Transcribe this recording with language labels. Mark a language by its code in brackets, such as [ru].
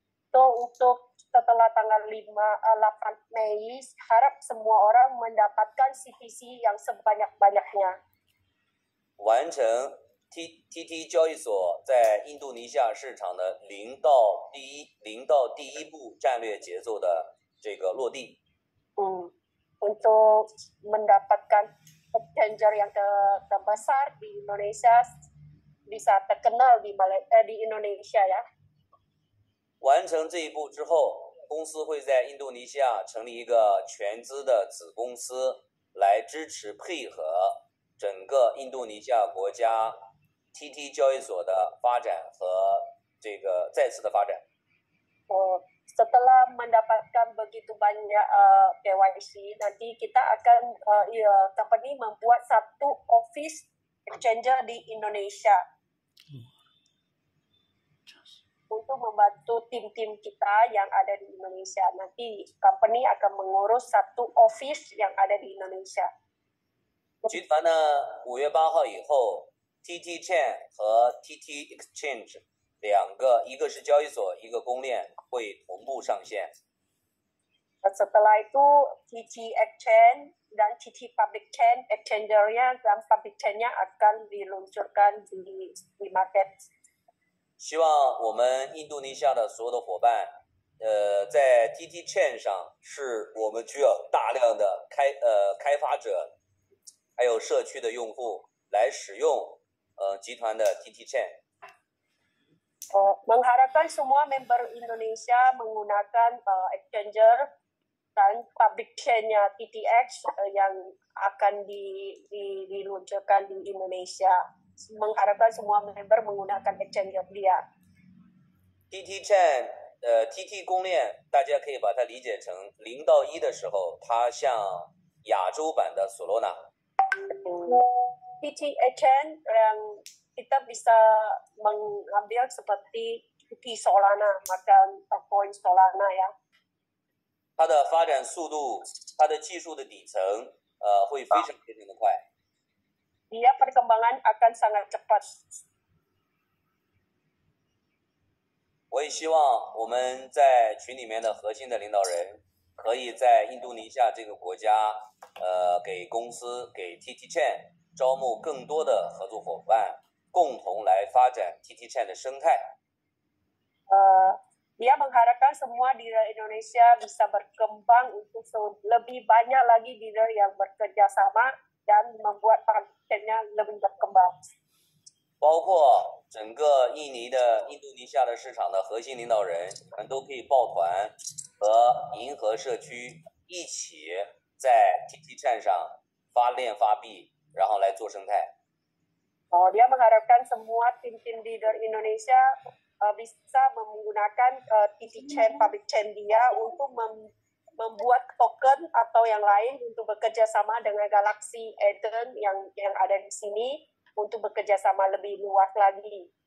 [id] Untuk setelah tanggal 8 Mei, harap semua orang mendapatkan CTC yang sebanyak-banyaknya. [zh] 完成 TT 交易所在印度尼西亚市场的零到第一步战略节奏的这个落地。 [id] Untuk mendapatkan exchanger yang terbesar di Indonesia, bisa terkenal di Indonesia ya. [zh] 完成这一步之后，公司会在印度尼西亚成立一个全资的子公司，来支持配合整个印度尼西亚国家 TT 交易所的发展和再次的发展。 [id] Setelah mendapatkan begitu banyak KYC, nanti kita akan company membuat satu office exchanger di Indonesia untuk membantu tim-tim kita yang ada di Indonesia. Nanti company akan mengurus satu office yang ada di Indonesia. [zh] 集团呢，5月8号以后 ，TT Chain 和 TT Exchange 两个，一个是交易所，一个公链，会同步上线。 [id] Setelah itu TT Exchange dan TT Public Chain Exchanger-nya dan Public Chain-nya akan diluncurkan di market. [zh] 希望我们印度尼西亚的所有的伙伴，在 TT Chain 上，是我们需要大量的开发者，还有社区的用户来使用集团的 TT Chain。 [id] Mengharapkan semua member Indonesia menggunakan exchanger dan public chain-nya TTX yang akan diluncurkan di Indonesia. Mengharapkan semua member menggunakan exchanger dia. [zh] TT Chain TT 公链，大家可以把它理解成0到1的时候，它像亚洲版的索罗纳。 [id] TT Exchange yang kita bisa mengambil seperti TT Solana, makan coin Solana ya. [zh] 它的发展速度，它的技术的底层，会非常的快。 [id] Dia perkembangan akan sangat cepat. [zh] 我也希望我们在群里面的核心的领导人，可以在印度尼西亚这个国家，给公司给 TT Chain 招募更多的合作伙伴，共同来发展 TT Chain 的生态。 [id] Dia mengharapkan semua dealer Indonesia bisa berkembang untuk lebih banyak lagi dealer yang bekerja sama dan membuat partnernya lebih berkembang. [zh] 包括整个印度尼西亚的市场的核心领导人，你们都可以抱团和银河社区一起在 TT Chain 上发链发币，然后来做生态。 [id] Dia mengharapkan semua tim-tim dealer Indonesia bisa menggunakan TT Chain, public chain dia untuk membuat token atau yang lain untuk bekerja sama dengan Galaxy Eden yang ada di sini untuk bekerja sama lebih luas lagi.